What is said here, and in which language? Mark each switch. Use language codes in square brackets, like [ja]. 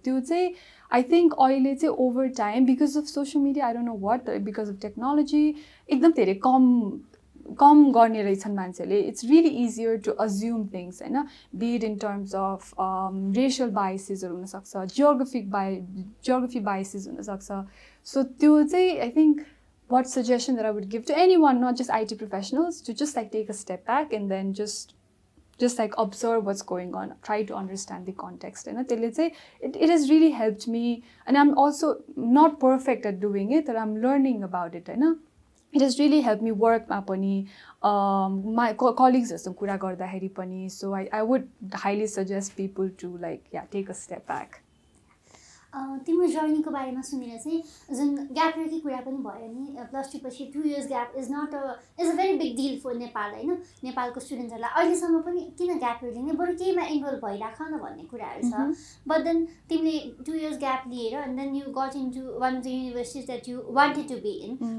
[en] त्यो चाहिँ I think अहिले चाहिँ over time because of social media I don't know what because of technology [ne] एकदम धेरै कम कम गर्ने रहेछन् मान्छेले. [en] It's really easier to assume things होइन, be it in terms of racial बायसेसहरू हुनसक्छ, geography biases हुनसक्छ. [ne] सो त्यो चाहिँ [en] I think what suggestion that I would give to anyone, not just IT professionals, to just like take a step back and then just like observe what's going on, try to understand the context. And it has really helped me, and I'm also not perfect at doing it, but I'm learning about it. It has really helped me work ma pani, my colleagues haru [ne] kura gardakheri pani. [en] So I would highly suggest people to like take a step back. [ne] तिम्रो जर्नीको बारेमा सुनेर चाहिँ जुन gap इयरकै कुरा पनि भयो नि, +2 पछि 2 years gap [en] is a very big deal for [ne] Nepal होइन. नेपालको स्टुडेन्टहरूलाई अहिलेसम्म पनि किन ग्याप इयर लिने, बरु केहीमा इन्भल्भ भइराख न भन्ने कुराहरू छ. [en] but then [ne] तिमीले 2 years ग्याप लिएर [en] And then you got into one of the universities that you wanted to be in.